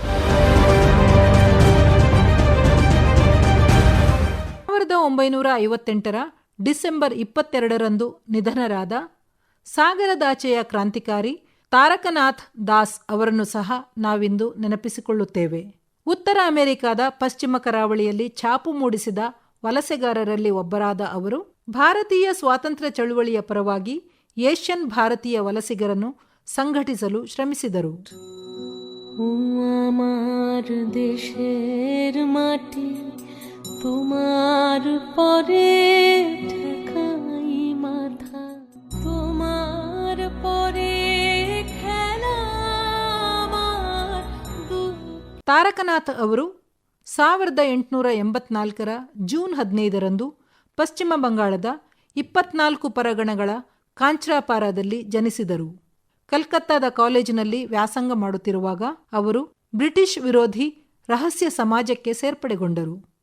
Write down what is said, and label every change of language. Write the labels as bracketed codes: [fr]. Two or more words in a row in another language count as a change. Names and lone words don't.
[kn] 1958 ಡಿಸೆಂಬರ್ 22ರಂದು ನಿಧನರಾದ ಸಾಗರದಾಚೆಯ ಕ್ರಾಂತಿಕಾರಿ ತಾರಕನಾಥ್ ದಾಸ್ ಅವರನ್ನು ಸಹ ನಾವಿಂದು ನೆನಪಿಸಿಕೊಳ್ಳುತ್ತೇವೆ. ಉತ್ತರ ಅಮೆರಿಕಾದ ಪಶ್ಚಿಮ ಕರಾವಳಿಯಲ್ಲಿ ಛಾಪು ಮೂಡಿಸಿದ ವಲಸೆಗಾರರಲ್ಲಿ ಒಬ್ಬರಾದ ಅವರು ಭಾರತೀಯ ಸ್ವಾತಂತ್ರ್ಯ ಚಳುವಳಿಯ ಪರವಾಗಿ ಏಷ್ಯನ್ ಭಾರತೀಯ ವಲಸಿಗರನ್ನು ಸಂಘಟಿಸಲು ಶ್ರಮಿಸಿದರು. [bn] আমার দেশের মাটি তোমার পরে ঠেকাই মাথা, তোমার পরে খেলা আমার দুঃখ. [kn] ತಾರಕನಾಥ್ ಅವರು 1884ರ ಜೂನ್ 15ರಂದು ಪಶ್ಚಿಮ ಬಂಗಾಳದ 24 ಪರಗಣಗಳ ಕಾಂಚ್ರಾಪಾರಾದಲ್ಲಿ ಜನಿಸಿದರು. ಕಲ್ಕತ್ತಾದ ಕಾಲೇಜಿನಲ್ಲಿ ವ್ಯಾಸಂಗ ಮಾಡುತ್ತಿರುವಾಗ ಅವರು ಬ್ರಿಟಿಷ್ ವಿರೋಧಿ ರಹಸ್ಯ ಸಮಾಜಕ್ಕೆ ಸೇರ್ಪಡೆಗೊಂಡರು.